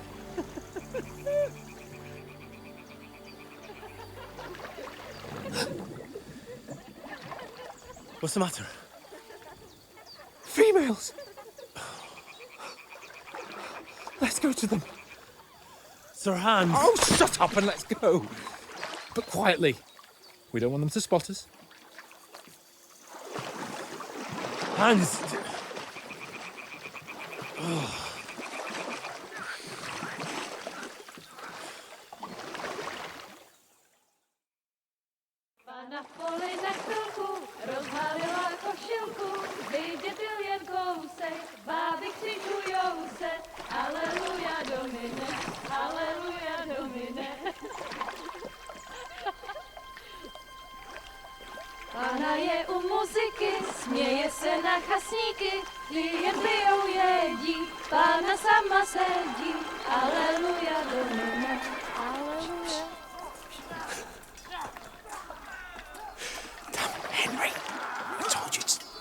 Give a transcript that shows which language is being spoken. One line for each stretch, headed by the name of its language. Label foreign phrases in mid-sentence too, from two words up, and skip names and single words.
English: What's the matter? Females! Let's go to them. Sir Hans! Oh, shut up and let's go. But quietly. We don't want them to spot us. Hans!
Czech: Na poli na chvilku rozhalila košilku, vidět byl jen kousek, báby křižujou se,
Latin: aleluja domine, aleluja domine.
Czech: Pana je u muziky, směje se na chasy. básníky, jen pijou jedí, Pána sama sedí, aleluja,
Latin: domine, aleluja.
English: Henry, I told you to...